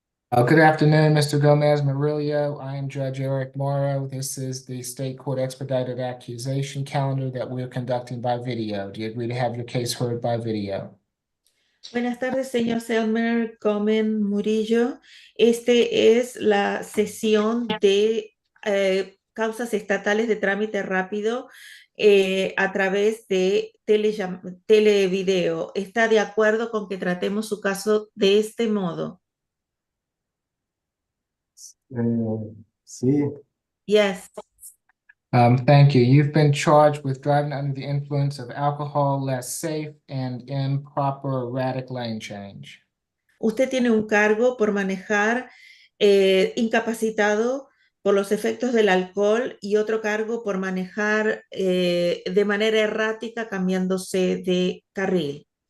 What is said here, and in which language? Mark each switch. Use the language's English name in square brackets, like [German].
[English] Good afternoon, Mr. Gomez Murillo. I am Judge Eric Morrow. This is the State Court Expedited Accusation Calendar that we're conducting by video. Do you agree to have your case heard by video? [Spanish] Buenas tardes, señor Selmer Comen Murillo. Este es la sesión de causas estatales de trámite rápido a través de televideo. ¿Está de acuerdo con que tratemos su caso de este modo? Sí. [English] Yes. Thank you. You've been charged with driving under the influence of alcohol, less safe, and improper erratic lane change. [Spanish] Usted tiene un cargo por manejar incapacitado por los efectos del alcohol y otro cargo por manejar de manera errática cambiándose de carril.